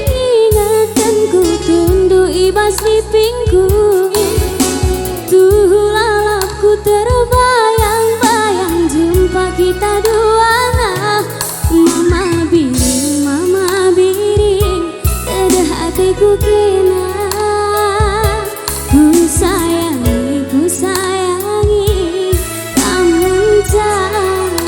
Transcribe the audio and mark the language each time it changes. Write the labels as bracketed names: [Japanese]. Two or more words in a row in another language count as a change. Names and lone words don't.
[Batak Karo] ibas mimpiku Tuh lalapku terbayang-bayang [Indonesian] Jumpa kita dua [Batak Karo] Mama biring Tada hatiku kena [Indonesian] Ku sayangi kamu [Batak Karo] ngencang